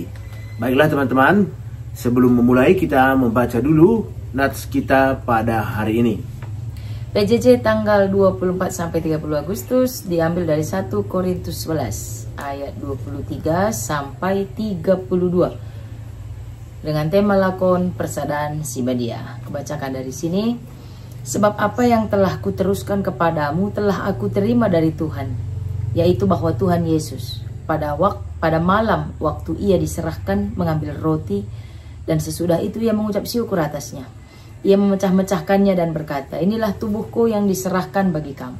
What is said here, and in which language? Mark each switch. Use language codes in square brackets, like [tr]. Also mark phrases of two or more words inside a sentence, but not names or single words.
[id] Baiklah teman-teman, sebelum memulai kita membaca dulu nats kita pada hari ini. PJJ tanggal 24 sampai 30 Agustus diambil dari 1 Korintus 11 ayat 23 sampai 32 dengan tema lakon persadaan si Badia. Kebacakan dari sini. Sebab apa yang telah kuteruskan kepadamu telah aku terima dari Tuhan, yaitu bahwa Tuhan Yesus pada malam waktu ia diserahkan mengambil roti, dan sesudah itu ia mengucap syukur atasnya. Ia memecah-mecahkannya dan berkata, inilah tubuhku yang diserahkan bagi kamu.